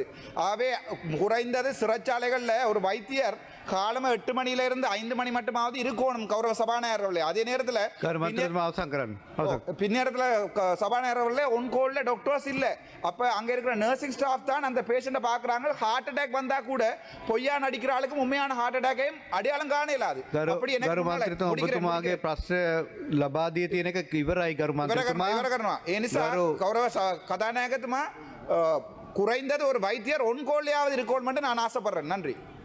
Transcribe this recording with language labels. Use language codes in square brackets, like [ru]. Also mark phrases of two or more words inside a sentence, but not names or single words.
[ta] ஆகவே குறைந்தது சிறைச்சாலைகளில் ஒரு வைத்தியர் காலமாக 8 மணியிலிருந்து 5 மணி மட்டுமாவது இருக்கணும். கௌரவ சபாநாயகர் அவர்களே, அதே நேரத்தில் பின்னேரத்தில் சபாநாயகர் அவர்களே [en] on call doctors [ta] இல்லை. அப்போ அங்கே இருக்கிற [en] nursing staff [ta] தான் அந்த பேஷண்ட்டை பார்க்குறாங்க. [en] heart attack [ta] வந்தால் கூட பொய்யா நடிக்கிற ஆளுக்கும் உண்மையான ஹார்ட் அட்டாக்கையும் அடையாளம் காண இயலாது. அப்படி [si] ලබා දී තියෙන එක ඉවරයි ගරු මන්ත්‍රීතුමා. ඉවර කරනවා. ඒ නිසා [ta] கௌரவ கதாநாயகத்துமா குறைந்தது ஒரு வைத்தியர் [en] on call [ta] இருக்கணும் நான் ஆசைப்படுறேன். நன்றி.